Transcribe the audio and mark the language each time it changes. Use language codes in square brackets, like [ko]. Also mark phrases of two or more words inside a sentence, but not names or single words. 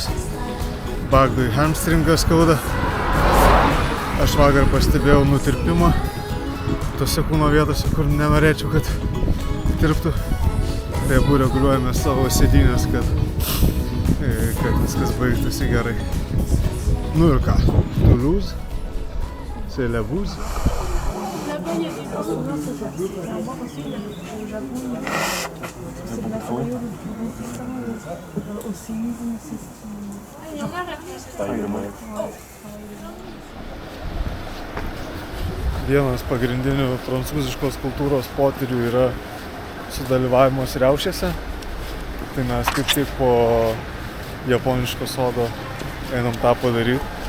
[lt] Bagdui hamstringas skauda. Aš vakar pastebėjau nutirpimą tose kūno vietose, kur nenorėčiau, kad tirptų. Tai abu reguliuojame savo sėdynės, kad viskas baigtųsi gerai. Nu ir ką? [fr] Toulouse, c'est la bouse. Là-bas, il y a des gens souvent, c'est ça. Et on voit aussi au Japon, c'est de la folie au séisme, c'est ce [lt] Vienas pagrindinių prancūziškos kultūros potyrių yra sudalyvavimas riaušėse. Tai mes kaip tik po japoniško sodo einam tą padaryti.